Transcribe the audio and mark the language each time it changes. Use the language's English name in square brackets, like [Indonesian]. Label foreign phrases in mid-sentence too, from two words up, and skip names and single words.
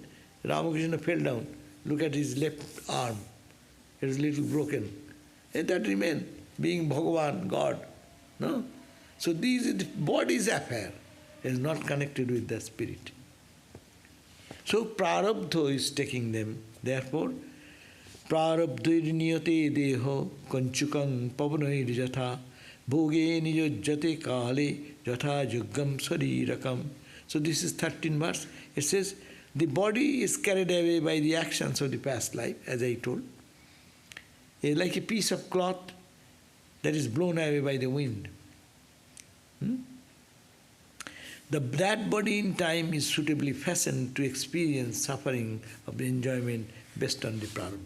[English] Ramakrishna fell down, look at his left arm, it is little broken. And that remains, being Bhagavan, God, no? So these is the body's affair, is not connected with the spirit. So prārabdha is taking them, therefore, [Sanskrit] prārabdhir-jāyate deho kanchukam pavanair-yatha bhoge nijajjate kāle yatha juggam sarirakam [English] So this is 13th verse. It says, the body is carried away by the actions of the past life, as I told. It's like a piece of cloth that is blown away by the wind. That body in time is suitably fashioned to experience suffering of the enjoyment based on the prārabdha.